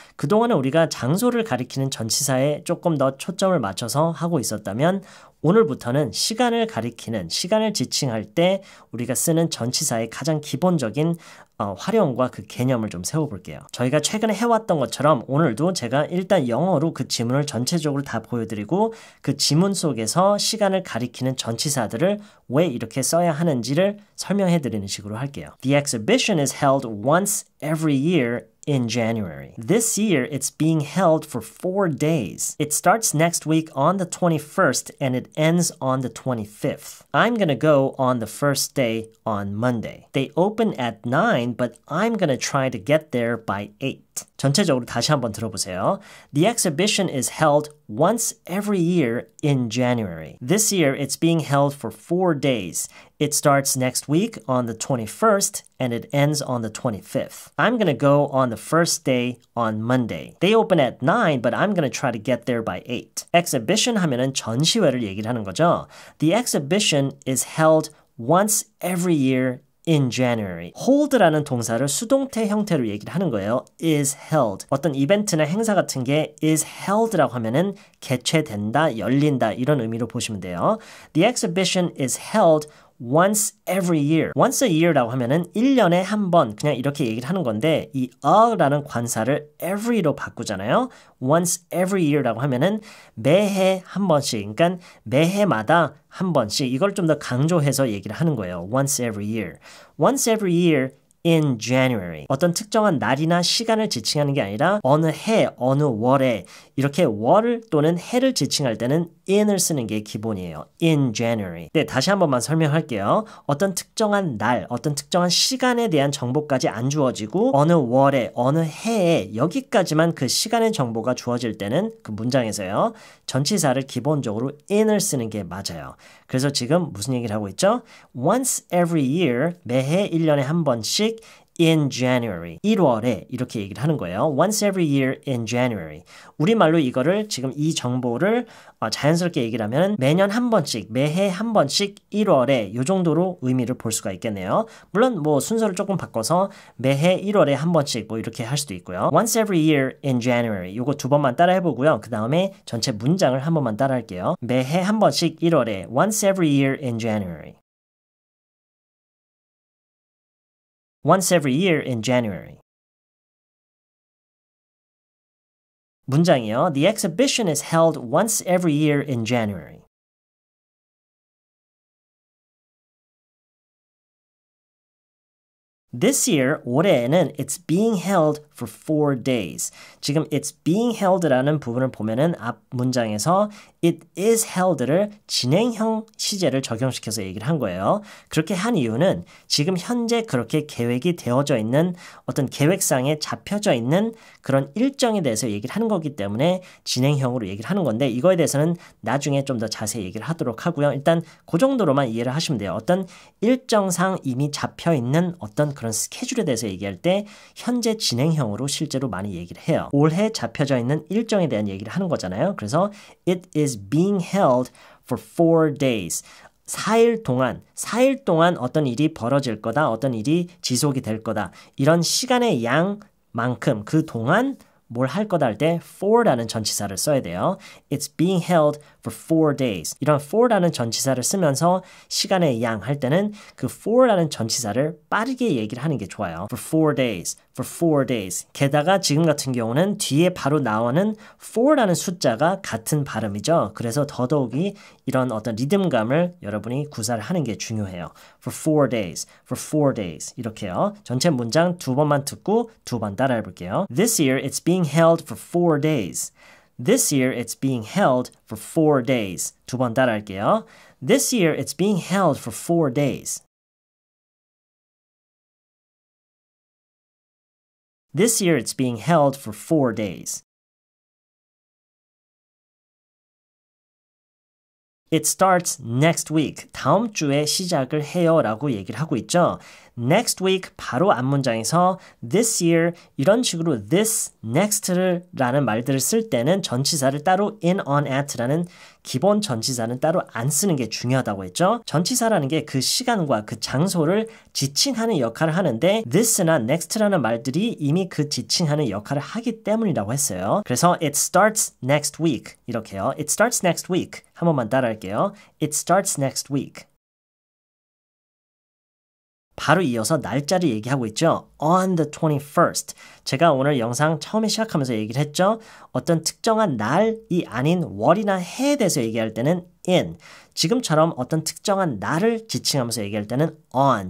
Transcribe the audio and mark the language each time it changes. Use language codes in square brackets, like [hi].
[ko] 그동안에 우리가 장소를 가리키는 전치사에 조금 더 초점을 맞춰서 하고 있었다면 오늘부터는 시간을 가리키는, 시간을 지칭할 때 우리가 쓰는 전치사의 가장 기본적인 활용과 그 개념을 좀 세워볼게요. 저희가 최근에 해왔던 것처럼 오늘도 제가 일단 영어로 그 지문을 전체적으로 다 보여드리고 그 지문 속에서 시간을 가리키는 전치사들을 왜 이렇게 써야 하는지를 설명해드리는 식으로 할게요. [en] The exhibition is held once every year in January. This year, it's being held for 4 days. It starts next week on the 21st and it ends on the 25th. I'm gonna go on the first day on Monday. They open at 9, but I'm gonna try to get there by 8. [ko] 전체적으로 다시 한번 들어보세요. [en] The exhibition is held once every year in January. This year, it's being held for 4 days. It starts next week on the 21st and it ends on the 25th. I'm going to go on the first day on Monday. They open at 9, but I'm going to try to get there by 8. [ko] Exhibition 하면은 전시회를 얘기를 하는 거죠. [en] The exhibition is held once every year in January. [ko] hold라는 동사를 수동태 형태로 얘기를 하는 거예요. [en] is held. [ko] 어떤 이벤트나 행사 같은 게 [en] is held [ko] 라고 하면은 개최된다, 열린다 이런 의미로 보시면 돼요. [en] The exhibition is held once every year. once a year [ko] 라고 하면은 1년에 한 번 그냥 이렇게 얘기를 하는 건데 이 a라는 관사를 every로 바꾸잖아요. [en] once every year [ko] 라고 하면은 매해 한 번씩 그러니까 매해마다 한 번씩 이걸 좀 더 강조해서 얘기를 하는 거예요. [en] once every year. once every year in January. [ko] 어떤 특정한 날이나 시간을 지칭하는 게 아니라 어느 해, 어느 월에 이렇게 월 또는 해를 지칭할 때는 in을 쓰는 게 기본이에요. [en] in January. [ko] 네, 다시 한 번만 설명할게요. 어떤 특정한 날, 어떤 특정한 시간에 대한 정보까지 안 주어지고 어느 월에, 어느 해에 여기까지만 그 시간의 정보가 주어질 때는 그 문장에서요. 전치사를 기본적으로 in을 쓰는 게 맞아요. 그래서 지금 무슨 얘기를 하고 있죠? [en] once every year, [ko] 매해 1년에 한 번씩 [en] in January, [ko] 1월에 이렇게 얘기를 하는 거예요. [en] once every year in January. [ko] 우리말로 이거를 지금 이 정보를 자연스럽게 얘기를 하면 매년 한 번씩, 매해 한 번씩 1월에 이 정도로 의미를 볼 수가 있겠네요. 물론 뭐 순서를 조금 바꿔서 매해 1월에 한 번씩 뭐 이렇게 할 수도 있고요. [en] once every year in January. [ko] 이거 두 번만 따라 해보고요. 그 다음에 전체 문장을 한 번만 따라 할게요. 매해 한 번씩 1월에 [en] once every year in January. once every year in January. [ko] 문장이요. [en] The exhibition is held once every year in January. This year, [ko] 올해에는 [en] it's being held for 4 days. [ko] 지금 [en] it's being held [ko] 라는 부분을 보면은 앞 문장에서 [en] it is held [ko] 를 진행형 시제를 적용시켜서 얘기를 한 거예요. 그렇게 한 이유는 지금 현재 그렇게 계획이 되어져 있는 어떤 계획상에 잡혀져 있는 그런 일정에 대해서 얘기를 하는 거기 때문에 진행형으로 얘기를 하는 건데 이거에 대해서는 나중에 좀 더 자세히 얘기를 하도록 하고요. 일단 그 정도로만 이해를 하시면 돼요. 어떤 일정상 이미 잡혀 있는 어떤 그런 스케줄에 대해서 얘기할 때 현재 진행형으로 실제로 많이 얘기를 해요. 올해 잡혀져 있는 일정에 대한 얘기를 하는 거잖아요. 그래서 [en] it is being held for 4 days. [ko] 4일 동안 어떤 일이 벌어질 거다, 어떤 일이 지속이 될 거다. 이런 시간의 양만큼 그 동안 뭘 할 거다 할 때 for라는 전치사를 써야 돼요. [en] It's being held for 4 days. [ko] 이런 for라는 전치사를 쓰면서 시간의 양 할 때는 그 for라는 전치사를 빠르게 얘기를 하는 게 좋아요. [en] For 4 days. For 4 days. [ko] 게다가 지금 같은 경우는 뒤에 바로 나오는 for라는 숫자가 같은 발음이죠. 그래서 더더욱이 이런 어떤 리듬감을 여러분이 구사를 하는 게 중요해요. [en] For 4 days. For 4 days. [ko] 이렇게요. 전체 문장 두 번만 듣고 두 번 따라 해볼게요. [en] This year it's being held for 4 days. This year it's being held for 4 days. [ko] 두 번 따라 할게요. [en] This year it's being held for 4 days. This year it's being held for 4 days. It starts next week. [ko] 다음 주에 시작을 해요 라고 얘기를 하고 있죠. [en] Next week [ko] 바로 앞문장에서 [en] this year [ko] 이런 식으로 this, next를 라는 말들을 쓸 때는 전치사를 따로 in, on, at라는 기본 전치사는 따로 안 쓰는 게 중요하다고 했죠. 전치사라는 게 그 시간과 그 장소를 지칭하는 역할을 하는데 this나 next라는 말들이 이미 그 지칭하는 역할을 하기 때문이라고 했어요. 그래서 [en] it starts next week [ko] 이렇게요. [en] It starts next week [ko] 한 번만 따라할게요. [en] It starts next week. [ko] 바로 이어서 날짜를 얘기하고 있죠. [en] On the 21st. [ko] 제가 오늘 영상 처음에 시작하면서 얘기를 했죠. 어떤 특정한 날이 아닌 월이나 해에 대해서 얘기할 때는 in. 지금처럼 어떤 특정한 날을 지칭하면서 얘기할 때는 on.